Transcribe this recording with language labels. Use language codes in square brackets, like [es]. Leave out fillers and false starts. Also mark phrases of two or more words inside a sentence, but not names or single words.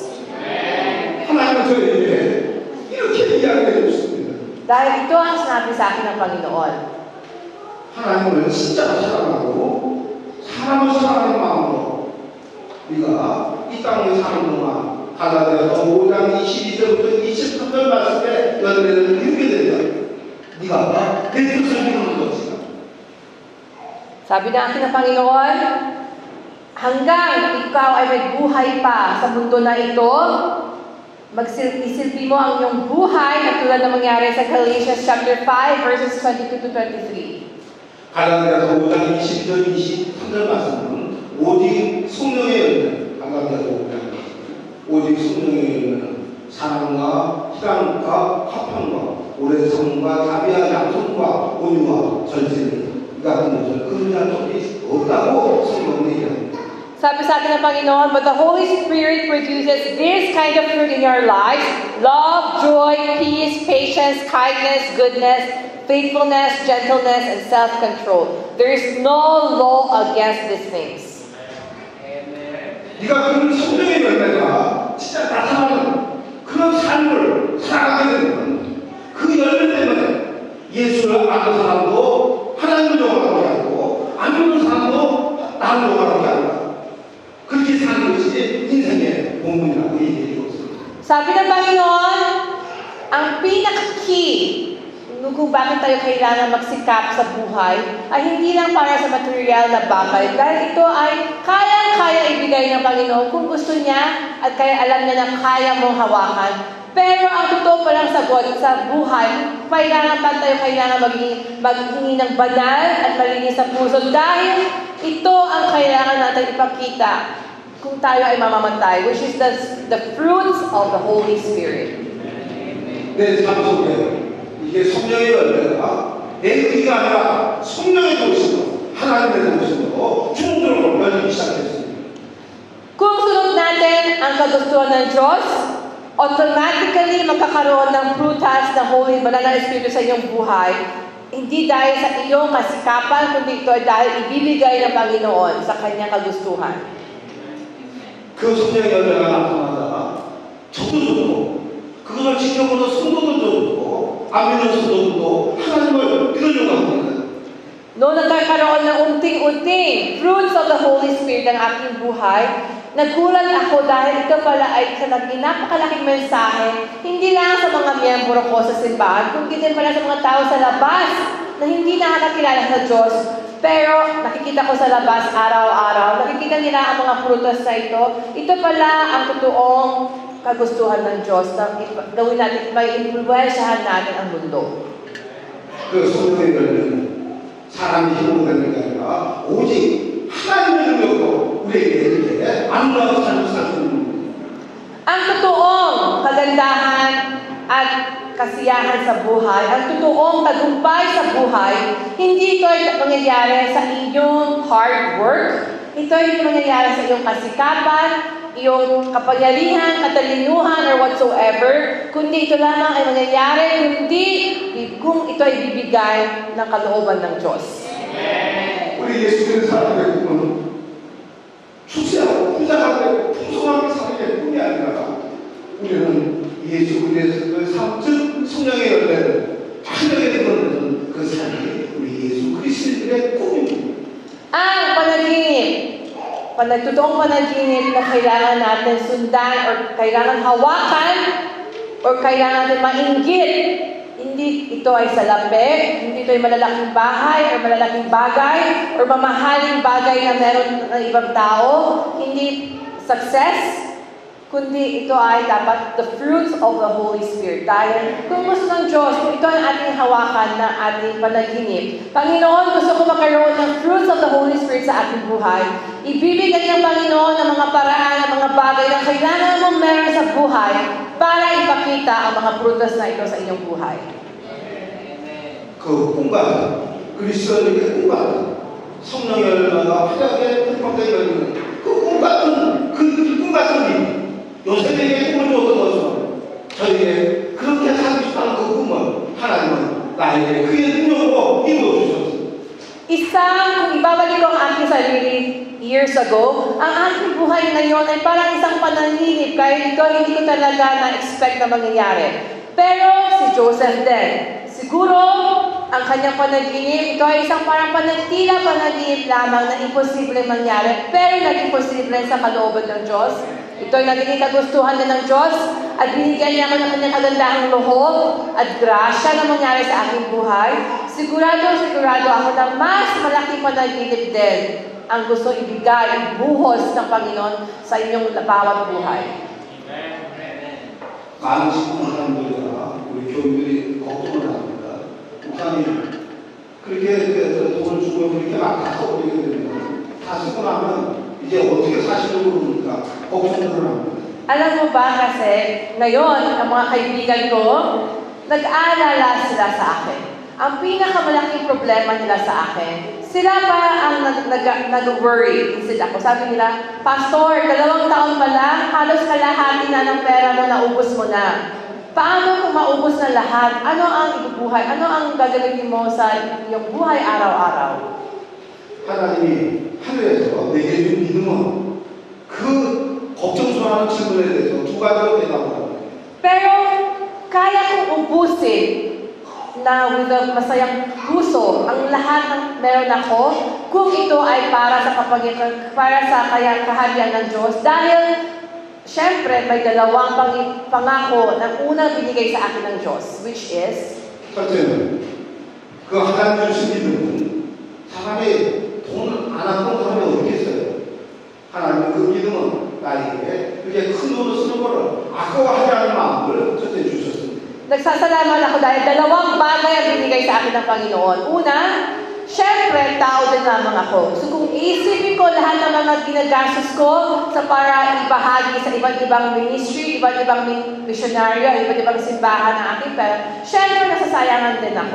[ko] 하나님은 저에게 이렇게 이야기해 주셨습니다. [tl] Dahil ito ang sinabi sa akin ng Panginoon. [ko] 하나님을 진짜 사랑하고 사람을 사랑하는 마음으로 네가 이 땅에 사는 동안 갈라디아서 5장 22절부터 23절 말씀에 너희들은 이루게 되면 네가 내 뜻을 이루는 것이다. [tl] Sabi na akin ng Panginoon, hanggang ikaw ay may buhay pa sa mundo na ito, magsilbi mo ang iyong buhay katulad na mangyari sa [en] Galatians chapter 5 verses 22 to 23. [ko] 갈라디아서 5장 22절 23절 말씀은 오직 성령의 열매 갈라디아서 5장 오직 성령의 열매는 사랑과 희락과 화평과 오래성과 자비와 양성과 온유와 절제니 이 같은 것을 금지할 적이 없다고 성경은 얘기합니다. [tl] Sabi sa akin ng Panginoon, [en] but the Holy Spirit produces this kind of fruit in your lives: love, joy, peace, patience, kindness, goodness, faithfulness, gentleness, and self-control. There is no law against these things. [ko] 네가 그런 성령의 열매가 진짜 나타나는 그런 삶을 살아가게 되면 그 열매 때문에 예수를 아는 사람도 하나님을 영원하게 하고 안 믿는 사람도 나를 영원하게 한다. 그렇게 사는 것이 인생의 본분이라고 얘기해 줬습니다. [tl] Sabi ng Panginoon, ang pinaka-key kung bakit tayo kailangan magsikap sa buhay ay hindi lang para sa material na bagay. Dahil ito ay kaya ibigay ng Panginoon kung gusto niya at kaya alam niya na kaya mong hawakan. Pero ang totoo pa lang sa buhay, kailangan maghingi ng banal at malinis sa puso dahil ito ang kailangan natin ipakita kung tayo ay mamamatay, [en] which is the fruits of the Holy Spirit. [ko] 내 삶 속에 이게 성령의 열매가 내 의가 아니라 성령의 도시로 하나님의 도시로 충돌을 열리기 시작했습니다. [tl] Kung sunod natin ang kagustuhan ng Diyos, automatically magkakaroon ng prutas ng Holy Banal na Espiritu sa iyong buhay. Hindi dahil sa iyong kasikapan, kundi ito ay dahil ibibigay ng Panginoon sa kanyang kagustuhan. [ko] 그 성령의 열매가 나타나다가 저도 좋고 그것을 지켜보는 성도들도 안 믿는 성도들도 하나님을 믿으려고 합니다. [tl] Noong nagkakaroon ng unting-unting [en] fruits of the Holy Spirit [tl] ng aking buhay, nagulat ako dahil ito pala ay sa napakalaking mensahe, hindi lang sa mga miyembro ko sa simbahan, kundi din pala sa mga tao sa labas na hindi nakakakilala sa Diyos. Pero nakikita ko sa labas araw-araw, nakikita nila ang mga prutas na ito. Ito pala ang totoong kagustuhan ng Diyos na gawin natin, may influensyahan natin ang mundo. [ko] 그 성령의 열매는 사람이 힘으로 되는 게 아니라 오직 하나님의 능력으로 우리에게 이렇게 아름다운 삶을 살 수 있는 겁니다. [tl] Ang totoong kagandahan at kasiyahan sa buhay, ang totoong tagumpay sa buhay, hindi ito ay mangyayari sa inyong [en] hard work, [tl] ito ay mangyayari sa iyong kasikapan, iyong kapangyarihan, katalinuhan, [en] or whatsoever, [tl] kundi ito lamang ay mangyayari kung ito ay bibigay ng kalooban ng Diyos. [ko] 우리 예수님의 사람의 꿈은 출세하고 부자하고 풍성하게 사는 게 꿈이 아니라 우리는 예수 그리스도의 삶, 즉 성령의 열매를 하늘에 드러내는 그 삶이 우리 예수 그리스도의 꿈입니다. [tl] Ang totoong panaginip na kailangan natin sundan or kailangan hawakan or kailangan natin mainggit. Hindi ito ay salapi, hindi ito ay malalaking bahay or malalaking bagay or mamahaling bagay na meron ng ibang tao. Hindi success, kundi ito ay dapat [en] the fruits of the Holy Spirit. [tl] Dahil kung gusto ng Diyos, kung ito ang ating hawakan na ating panaginip, Panginoon, gusto ko magkaroon ng [en] fruits of the Holy Spirit [tl] sa ating buhay. Ibibigay ng Panginoon ng mga paraan, ng mga bagay na kailangan mong meron sa buhay para ipakita ang mga prutas na ito sa inyong buhay. [ko] 그 꿈과 그리스도의 꿈과 성령의 열매가 화려하게 팽팽하게 열리는 그 꿈같은 꿈이 요셉에게 꿈을 줬던 것처럼 저희에게 그렇게 살고 싶다는 그 꿈을 하나님은 나에게 그의 능력으로 이루어 주셨습니다. [tl] Kung ibabalik ko ang aking sarili [en] years ago, [tl] ang aking buhay ngayon ay parang isang panaginip kahit ito hindi ko talaga na-expect na mangyayari. Pero si Joseph din, siguro ang kanyang panaginip, ito ay isang parang panaginip lamang na imposible mangyari, pero naging posible sa kalooban ng Diyos. Ito ay naging kagustuhan din ng Diyos at binigyan niya ako ng kanyang kagandahang loob at grasya na mangyari sa aking buhay. Sigurado ako na mas malaking panaginip din ang gusto ibigay, ibuhos ng Panginoon sa inyong bawat buhay. [ko] 많은 사람들과 우리 교인들이 걱정을 합니다. 목사님 그렇게 돈을 주고 그렇게 막 다 써버리게 되면 다 쓰고 나면 이제 어떻게 사시려고 그러니까 걱정을 합니다. [tl] Alam mo ba kasi, ngayon, ang mga kaibigan ko, nag-aalala sila sa akin. Ang pinakamalaking problema nila sa akin, sila pa ang nag-worry sila ako. Sabi nila, Pastor, 2 taon pa lang, halos kalahati na ng pera mo, naubos mo na. Paano kung maubos na lahat? Ano ang ibubuhay? Ano ang gagawin mo sa iyong buhay araw-araw? [ko] 하나님이 하늘에서 내게 준 믿음은 그 걱정스러운 질문에 대해서 두 가지로 대답합니다. [tl] Pero kaya kong ubusin na [en] with a [tl] masayang puso ang lahat ng meron ako kung ito ay para sa kaharian ng Diyos dahil syempre, may dalawang pangako na unang binigay sa akin ng Diyos, [en] which is, [ko] 첫째는 그 하나님 주신 믿음은 사람이 돈 안 아까운 사람이 어디 있어요? 하나님 그 믿음은 나에게 그게 큰 돈을 쓰는 거를 아까워하지 않은 마음을 첫째 주셨습니다. [tl] nagsasalamat ako dahil dalawang bagay ang binigay sa akin ng Panginoon. Una, syempre, tao din lamang ako. So kung isipin ko lahat ng mga ginagastos ko sa para ibahagi sa iba't ibang ministry, iba't ibang misyonaryo, iba't ibang simbahan ng aking pera, syempre nasasayangan din ako.